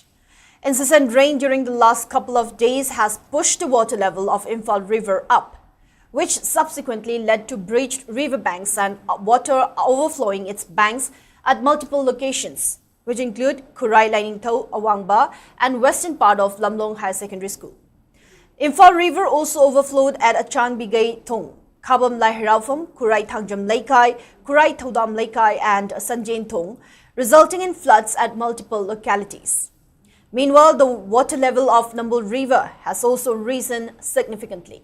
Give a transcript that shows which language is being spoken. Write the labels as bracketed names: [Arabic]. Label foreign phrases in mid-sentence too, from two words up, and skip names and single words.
[English] Incessant rain during the last couple of days has pushed the water level of Imphal River up, which subsequently led to breached riverbanks and water overflowing its banks at multiple locations, which include Kurai Lainingtho, Awangba, and western part of Lamlong High Secondary School. Imphal River also overflowed at Achang Bigay Thong, Khabam Lai Hiraufam, Kurai Thangjam Laikai, Kurai Thodam Laikai, and Sanjain Thong, resulting in floods at multiple localities. Meanwhile, the water level of Nambul River has also risen significantly.